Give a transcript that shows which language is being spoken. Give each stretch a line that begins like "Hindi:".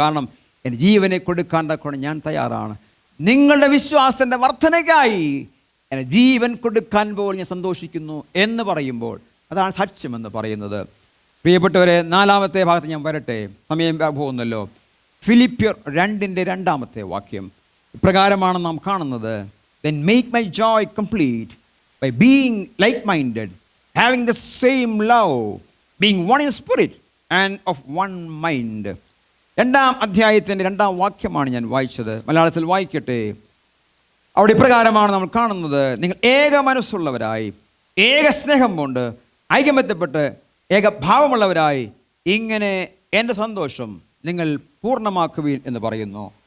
Malayalam: കാരണം എൻ്റെ ജീവനെ കൊടുക്കാൻ തക്കൊണ്ട് ഞാൻ തയ്യാറാണ്. നിങ്ങളുടെ വിശ്വാസത്തിൻ്റെ വർധനയ്ക്കായി എൻ്റെ ജീവൻ കൊടുക്കാൻ പോലും ഞാൻ സന്തോഷിക്കുന്നു എന്ന് പറയുമ്പോൾ അതാണ് സാക്ഷ്യമെന്ന് പറയുന്നത്. പ്രിയപ്പെട്ടവരെ, 4-ാമത്തെ ഭാഗത്ത് ഞാൻ വരട്ടെ, സമയം പോകുന്നല്ലോ. ഫിലിപ്പിയർ 2:2 വാക്യം ഇപ്രകാരമാണ് നാം കാണുന്നത്.
English: Then make my joy complete by being like-minded, having the same love, being one in spirit and of one mind.
Malayalam: 2-ാം അധ്യായത്തിൻ്റെ 2-ാം വാക്യമാണ് ഞാൻ വായിച്ചത്. മലയാളത്തിൽ വായിക്കട്ടെ. അവിടെ ഇപ്രകാരമാണ് നമ്മൾ കാണുന്നത്. നിങ്ങൾ ഏക മനസ്സുള്ളവരായി, ഏക സ്നേഹം കൊണ്ട് ഐകമത്യപ്പെട്ട് ഏകഭാവമുള്ളവരായി ഇങ്ങനെ എൻ്റെ സന്തോഷം നിങ്ങൾ പൂർണ്ണമാക്കുവീൻ എന്ന് പറയുന്നു.